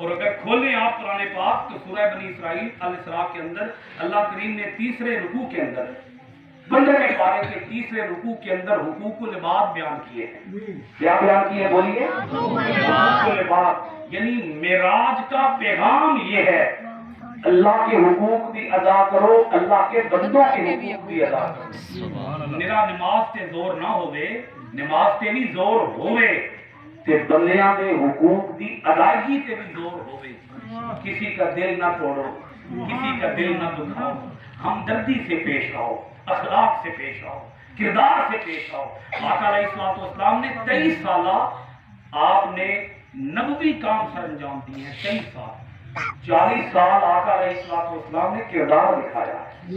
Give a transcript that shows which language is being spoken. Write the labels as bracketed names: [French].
[Urdu] اور اگر کھولیں آپ قرآن پاک تو سورہ بنی اسرائیل الاسراء کے اندر اللہ کریم نے تیسرے رکوع کے اندر 15ویں پارے کے تیسرے رکوع کے اندر حقوق العباد بیان کیے ہیں. کیا بیان کیے ہیں بولیے؟ حقوق العباد. یعنی معراج کا پیغام یہ ہے اللہ کے حقوق بھی ادا کرو, اللہ کے بندوں کے حقوق بھی ادا کرو. [Punjabi] میرا نماز تے زور نہ ہوئے, نماز تے بھی زور ہوئے تے بندیاں دے حقوق دی ادائیگی تے بھی زور ہوئے. [Urdu] کسی کا دل نہ توڑو, کسی کا دل نہ دکھاؤ, ہمدردی سے پیش آؤ, اخلاق سے پیش آؤ, کردار سے پیش آؤ. آقا علیہ الصلوۃ والسلام نے 23 سالہ آپ نے نبوی کام سر انجام دیے ہیں. 23 سال, 40 سال آقا علیہ الصلوۃ والسلام نے کردار دکھایا ہے.